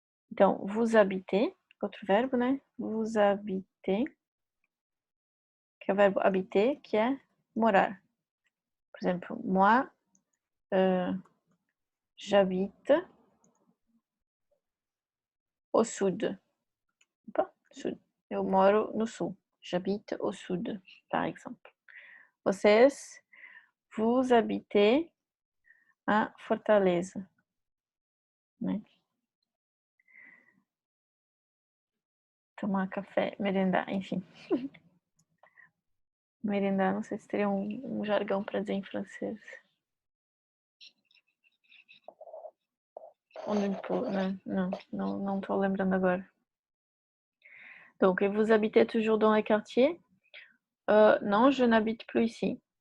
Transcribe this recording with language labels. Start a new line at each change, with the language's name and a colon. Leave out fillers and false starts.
Portuguese: Então, vous habitez, outro verbo, né? Vous habitez, que é o verbo habiter, que é morar. Por exemplo,
French: moi, j'habite au sud. Opa, sud.
Portuguese: Eu moro no sul.
French: J'habite au sud, par exemple.
Portuguese: Vocês,
French: vous habitez
Portuguese: a Fortaleza, né? Tomar café, merendar, enfim. Merendar, não sei se teria um jargão para dizer em francês. Né? Não estou lembrando agora.
French: Donc, vous habitez toujours dans le quartier? Non, je n'habite plus ici.